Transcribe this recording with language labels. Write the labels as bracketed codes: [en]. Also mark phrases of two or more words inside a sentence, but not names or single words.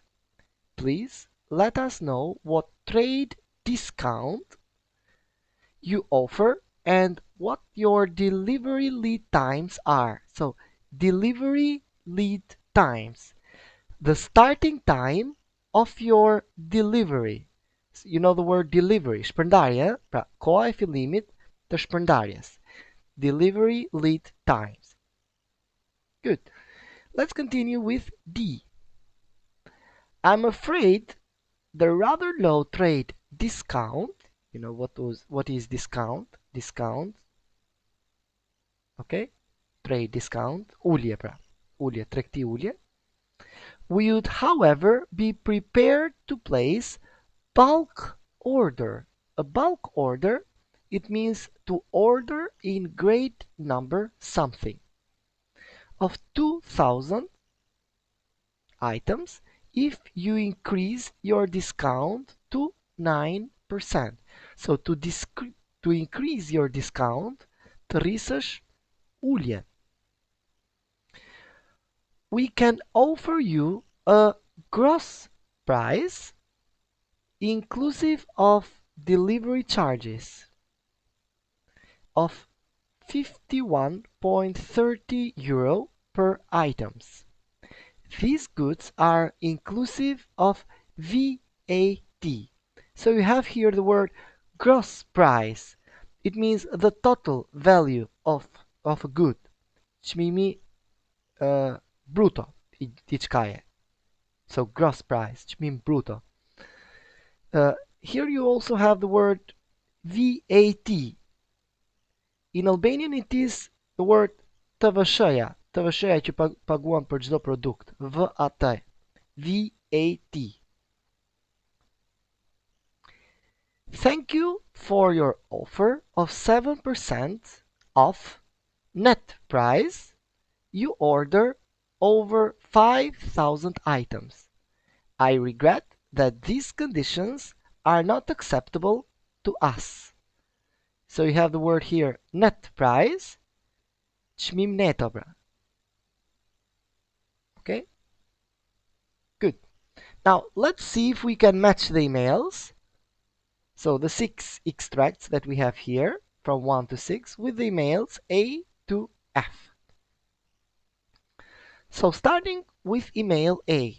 [en] Please let us know what trade discount you offer and what your delivery lead times are. So, delivery lead times. The starting time of your delivery. You know the word delivery, [sq] shpërndarje, pra koha e fillimit të shpërndarjes. [en] Delivery lead times. Good. Let's continue with D. I'm afraid the rather low trade discount, you know what is discount? Discount. Okay? Trade discount, [sq] ulje pra. Ulje, tregti ulje. [en] We would, however, be prepared to place bulk order. A bulk order, it means to order in great number something of 2,000 items if you increase your discount to 9%. So to increase your discount, [sq] të rrisësh ulje. [en] We can offer you a gross price inclusive of delivery charges of 51.30 euro per items. These goods are inclusive of VAT. So you have here the word gross price. It means the total value of a good. [sq] Çmimi bruto i diçkaje. [en] So gross price, [sq] çmim bruto. [en] Here you also have the word VAT. In Albanian it is the word TVSH-ja. [sq] TVSH-ja që paguan për çdo produkt. [en] VAT. VAT. Thank you for your offer of 7% off net price. You order over 5,000 items. I regret that these conditions are not acceptable to us. So you have the word here net price, [sq] çmim neto pra. [en] Okay? Good. Now let's see if we can match the emails. So the 6 extracts that we have here from 1 to 6 with the emails A to F. So starting with email A.